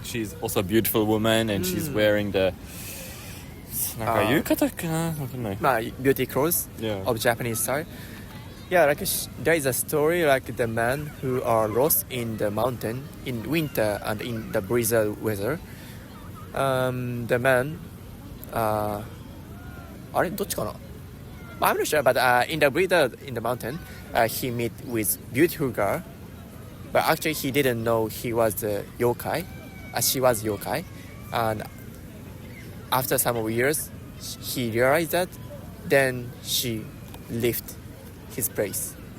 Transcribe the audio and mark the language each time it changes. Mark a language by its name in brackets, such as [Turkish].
[English] She's also a beautiful woman and she's wearing the [Japanese] なんか言う方かなわかんない。 [English] まあ beauty clothes of Japanese style. Yeah, like there is a story like the man who are lost in the mountain in winter and in the blizzard weather. The man, [Japanese] あれどっちかな? [English] I'm not sure, but in the blizzard in the mountain, he meet with beautiful girl, but actually he didn't know he was the yokai. She was yokai, and after some years, he realized that. Then she left his place.